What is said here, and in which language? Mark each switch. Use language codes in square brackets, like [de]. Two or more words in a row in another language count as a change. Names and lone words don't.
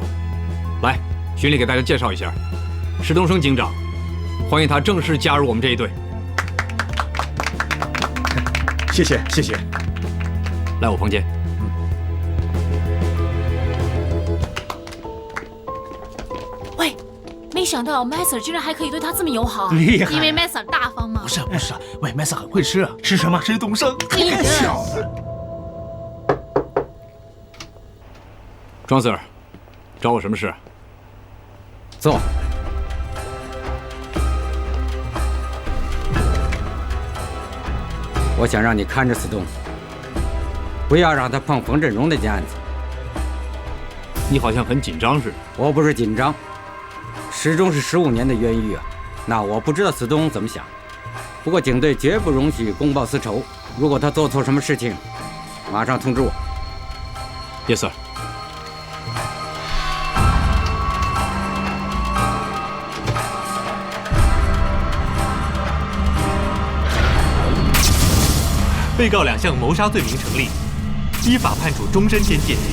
[zh] 來，巡禮給大家介紹一下，史東升警長，歡迎他正式加入我們這一隊。謝謝，謝謝。來我房間。喂，沒想到 Messer 居然還可以對他這麼友好。厲害。因為 Messer 大方嘛。不是，喂 ，Messer 很會吃啊。吃什麼？吃東升。這小子。莊 Sir， 找我什麼事？坐。我想讓你看着Stone，不要讓他碰馮振榮那件案子。你好像很緊張似的。我不是緊張，始終是15年的冤獄啊。那我不知道 Stone 怎麼想，不過警隊絕不容許公報私仇。如果他做錯什麼事情，馬上通知我。 [en] Yes sir。 [zh] 被告2項謀殺罪名成立，依法判處終身監禁。